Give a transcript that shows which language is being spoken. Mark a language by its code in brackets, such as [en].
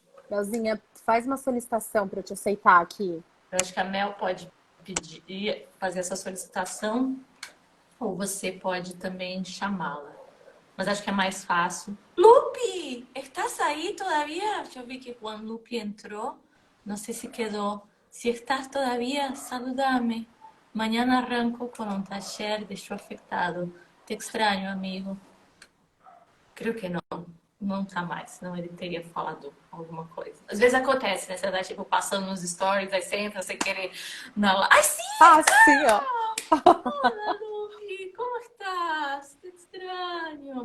[pt] Melzinha, faz uma solicitação para eu te aceitar aqui. Eu acho que a Mel pode pedir, fazer essa solicitação, ou você pode também chamá-la. Mas acho que é mais fácil. Lupe, [es] estás aí todavía? [pt] Eu vi que Juan Lupe entrou. Não sei se quedou. [es] Si estás todavía, saludame. Mañana arranco con un taller de show afectado. Te extraño, amigo. [pt] Creio que não. Não tá mais, senão ele teria falado alguma coisa. Às vezes acontece, né? Você tá, tipo, passando nos stories, aí você entra sem querer na live. Ai, sim! Ah, sim, ó. [es] Hola, Lupe! Como estás? Te extraño.